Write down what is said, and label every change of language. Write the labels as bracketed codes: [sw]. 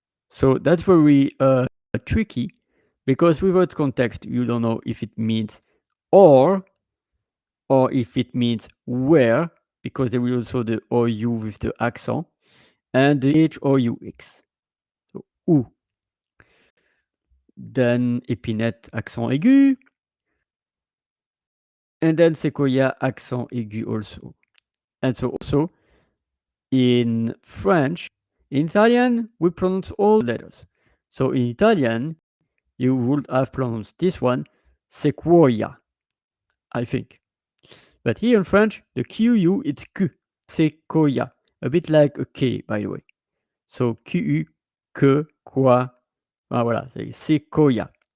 [en] So that's very tricky because without context, you don't know if it means or if it means where, because there is also the OU with the accent, and the H or UX. So, ou. Then épinette, accent aigu. And then sequoia, accent aigu also. And so also in French, in Italian, we pronounce all letters. So in Italian, you would have pronounced this one sequoia, I think. But here in French, the QU, it's Q, sequoia, a bit like a K, by the way. [fr] So QU, que, quoi, voilà, c'est sequoia.